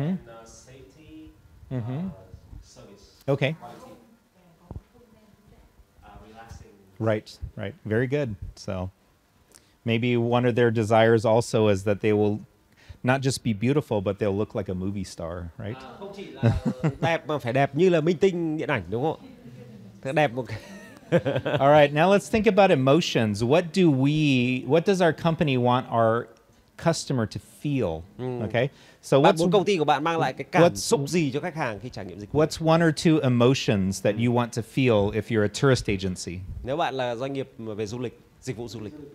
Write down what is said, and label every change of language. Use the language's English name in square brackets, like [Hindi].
[English] and safety, service, Okay. quality, relaxing. Right, right. Very good. So maybe one of their desires also is that they will not just be beautiful, but they'll look like a movie star, right? [Vietnamese] Không chỉ là đẹp mà phải đẹp như là minh tinh điện ảnh, đúng không? Thế đẹp một cái. [English] All right, now let's think about emotions. What does our company want our customer to feel? Okay, so [Vietnamese] Bạn muốn công ty của bạn mang lại cái cảm [English] what's- [Vietnamese] xúc gì cho khách hàng khi trải nghiệm dịch vụ? [English] what's one or two emotions that you want to feel if you're a tourist agency? [Vietnamese] Nếu bạn là doanh nghiệp về du lịch, dịch vụ du lịch.